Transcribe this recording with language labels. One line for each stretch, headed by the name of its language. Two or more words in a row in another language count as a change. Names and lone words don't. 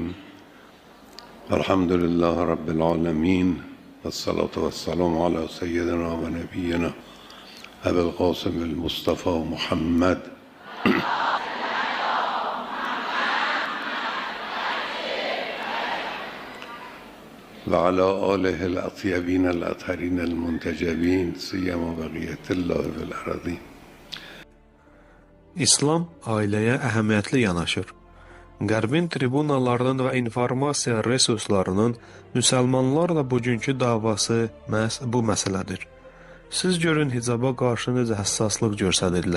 Arabic: الحمد لله رب العالمين، والصلاة والسلام على سيدنا ونبينا أبي القاسم المصطفى محمد وعلى آله الأطيبين الأطهرين المنتجبين سيما بقية الله في الأرضين.
Azerbaijani: İslam ailəyə əhəmiyyətli yanaşır. Qərbin tribunalarının və informasiya resurslarının müsəlmanlarla bugünkü davası məhz bu məsələdir. Siz görün hicaba qarşı necə həssaslıq göstərirlər.